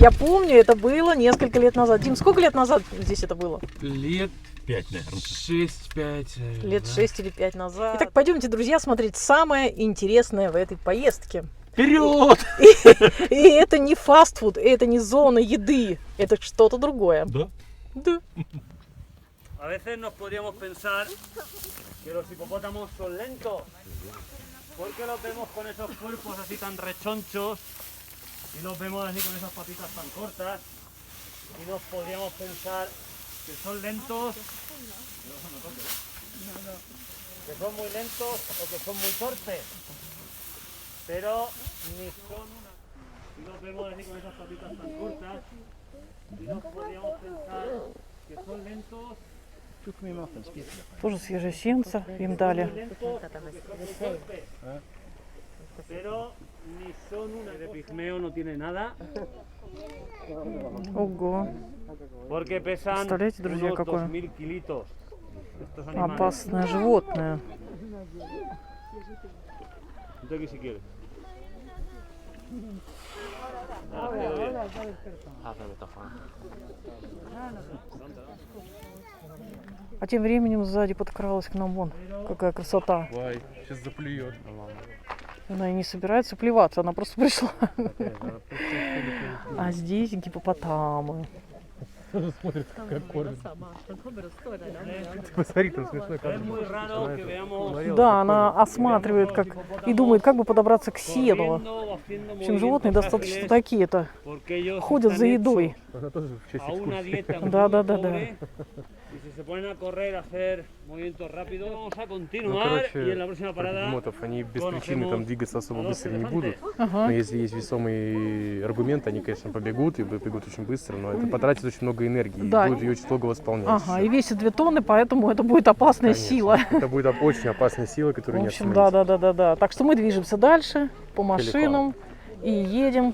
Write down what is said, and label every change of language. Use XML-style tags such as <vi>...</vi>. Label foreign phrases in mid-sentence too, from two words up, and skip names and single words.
<ru>Я помню, это было несколько лет назад. Дим, сколько лет назад здесь это было? Лет 5, наверное. 6-5. Лет 6 или 5 назад. Итак, пойдемте, друзья, смотреть самое интересное в этой поездке. Вперед! И это не фастфуд, это не зона еды. Это что-то другое. Да? Да.</ru> <es>A veces nos podríamos pensar que los hipopótamos son lentos. ¿Por qué los vemos con esos cuerpos así tan rechonchos y los vemos así con esas patitas tan cortas? Y nos podríamos pensar que son lentos, que son muy lentos o que son muy torpes. Pero ni son una. Y los vemos así con esas patitas tan cortas y nos podríamos pensar que son lentos.</es> <ru>Тоже свежие сенца им дали.</ru> <es>Pero ni son una de pigmeo, no tiene nada.</es> <ru>Ого,</ru> <es>Porque pesan</es> <ru>Представляете, друзья,</ru> <es>unos</es> <ru>какое</ru> <es>2000 kilitos. Estos animales.</es> <ru>опасное животное.</ru> <es>Entonces, ¿qué si quieres?</es> <ru>А тем временем сзади подкралась к нам вон. Какая красота. Вай, сейчас заплюет. Она и не собирается плеваться, она просто пришла. А здесь гипопотамы. Смотрит, как кормит. Посмотри, там смешной</ru> <es>Es</es> <ru>кадр.</ru> <es>muy raro que veamos</es> <ru>Да, она осматривает как и думает, как бы подобраться к сену.</ru> <es>corriendo o haciendo</es> <ru>В общем, животные достаточно</ru> <es>movimientos</es> <ru>такие-то.</ru> <es>porque ellos</es> <ru>Ходят</ru> <es>están</es> <ru>за</ru> <es>hechos</es> <ru>едой. Она тоже в честь</ru> <es>a una</es> <ru>экскурсии.</ru> <es>dieta muy</es> <ru>Да.</ru> <es>pobre, y si se ponen a correr, a hacer movimientos rápidos, vamos a</es> <ru>Ну,</ru> <es>continuar y en la próxima</es> <ru>про</ru> <es>parada</es> <ru>бегемотов, они без</ru> <es>conocemos</es> <ru>причины там двигаться особо</ru> <es>a dos</es> <ru>быстро не</ru> <es>elefantes.</es> <ru>будут. Ага. Но если есть весомый аргумент, они, конечно, побегут и побегут очень быстро, но это потратит очень много энергии и Да. будет ее очень долго восполнять. Ага, и весит 2 тонны, поэтому это будет опасная Конечно. сила. Это будет очень опасная сила, В которую не общем, остановить. да. Так что мы движемся дальше по машинам и едем.</ru>